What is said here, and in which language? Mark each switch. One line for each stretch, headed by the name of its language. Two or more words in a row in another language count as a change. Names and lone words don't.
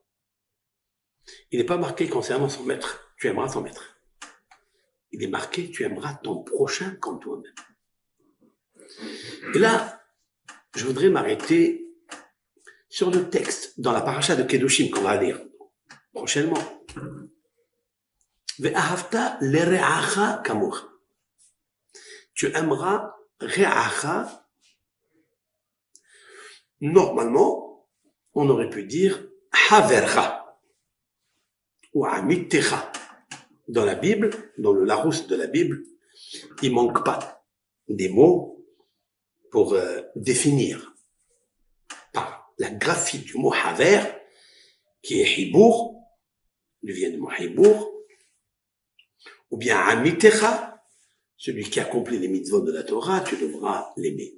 French: Il n'est pas marqué concernant son maître, tu aimeras ton maître. Il est marqué, tu aimeras ton prochain comme toi-même. Et là, je voudrais m'arrêter sur le texte dans la paracha de Kedoshim qu'on va lire prochainement.
Hebrew: ואהבת לרעך כמוך.
French: Tu aimeras re'acha. Normalement, on aurait pu dire havercha ou amitecha. Dans la Bible, dans le Larousse de la Bible, il manque pas des mots pour définir par la graphie du mot haver, qui est hibour, il vient du mot hibour, ou bien amitecha, celui qui accomplit les mitzvot de la Torah, tu devras l'aimer.